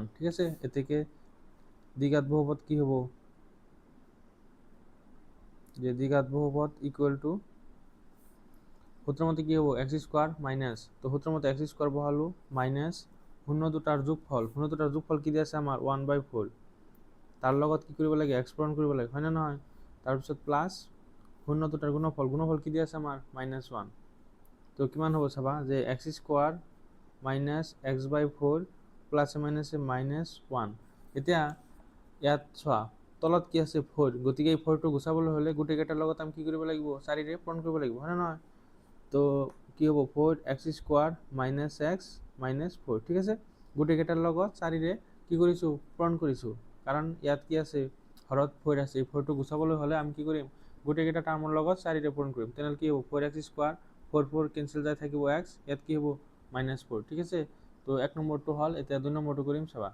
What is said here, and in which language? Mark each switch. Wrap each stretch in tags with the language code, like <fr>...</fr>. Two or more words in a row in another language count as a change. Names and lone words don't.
<as>ঠিক আছে? এতেকে দ্বিঘাত বহুপদ কি হ'ব, যে দ্বিঘাত বহুপদ</as> <en>equal to</en> <as>সূত্র মতে কি হবো,</as> <en>x square minus,</en> <as>তো সূত্র মতে</as> <en>x square</en> <as>বহালো মাইনাস শূন্য দুটার যোগফল কি দিয়ে আছে আমার 1/4, তার লগত কি কৰিব লাগে, এক্স পূরণ কৰিব লাগে, হয় না নহয়? তাৰপিছত প্লাস শূন্য দুটাৰ গুণফল কি দিয়ে আছে আমাৰ -1। তো কিমান হ'ব চাবা, যে</as> <en>x square minus x/4 plus minus -1.</en> <as>এতিয়া ইয়াত চোৱা তলত কি আছে 4, গতিকে এই 4টো গুচাবলৈ হ'লে গোটেইকেইটাৰ লগত আমি কি কৰিব লাগিব, 4ৰে পূৰণ কৰিব লাগিব, হয় না নহয়? তো কি হ'ব</as> <en>4x square minus x minus 4.</en> <as>ঠিক আছে? গোটেইকেইটাৰ লগত 4ৰে কি কৰিছোঁ, পূৰণ কৰিছোঁ, কাৰণ ইয়াত কি আছে, হৰত 4 আছে। এই 4টো গুচাবলৈ হ'লে আমি কি কৰিম, গোটেইকেইটা টাৰ্মৰ লগত 4ৰে পূৰণ কৰিম। তেনেহ'লে কি হ'ব, 4x স্কোয়ার 4 কেনচেল যায় থাকিব x, ইয়াত কি হ'ব -4। ঠিক আছে? তো 1 নম্বৰটো হ'ল। এতিয়া 2 নম্বৰটো কৰিম, চাবা।</as>